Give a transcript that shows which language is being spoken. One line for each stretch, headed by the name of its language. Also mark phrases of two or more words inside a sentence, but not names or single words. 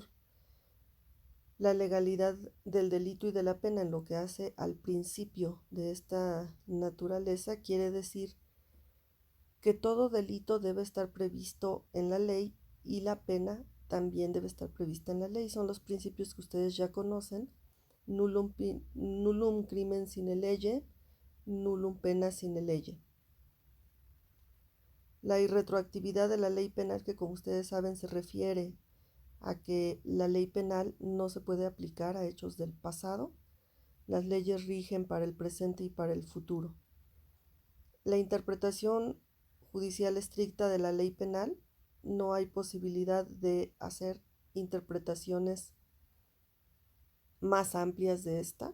Spanish: La legalidad del delito y de la pena, en lo que hace al principio de esta naturaleza, quiere decir que todo delito debe estar previsto en la ley y la pena también debe estar prevista en la ley. Son los principios que ustedes ya conocen:
Latin: nullum crimen sine lege, nullum pena sine lege.
Spanish: La irretroactividad de la ley penal, que como ustedes saben se refiere a que la ley penal no se puede aplicar a hechos del pasado. Las leyes rigen para el presente y para el futuro. La interpretación judicial estricta de la ley penal, no hay posibilidad de hacer interpretaciones más amplias de esta.